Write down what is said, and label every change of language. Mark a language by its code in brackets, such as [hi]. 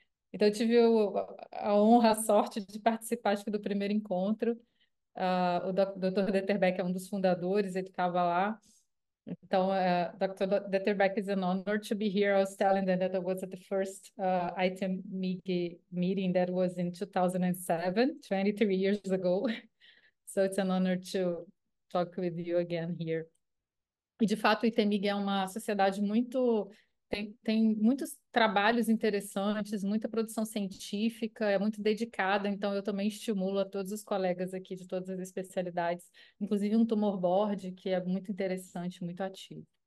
[pt] Então, eu tive a honra, a sorte de participar, acho que, do primeiro encontro. O Dr. Detterbeck é um dos fundadores, ele estava lá. Então, Dr. [en] Detterbeck, is an honor to be here. I was telling them that I was at the first ITEM meeting that was in 2007, 23 years ago. So it's an honor to talk with you again here. [pt] E, de fato, o ITEMIG é uma sociedade muito... Tem muitos trabalhos interessantes, muita produção científica, é muito dedicada, então eu também estimulo a todos os colegas aqui de todas as especialidades, inclusive um tumor board, que é muito interessante, muito ativo.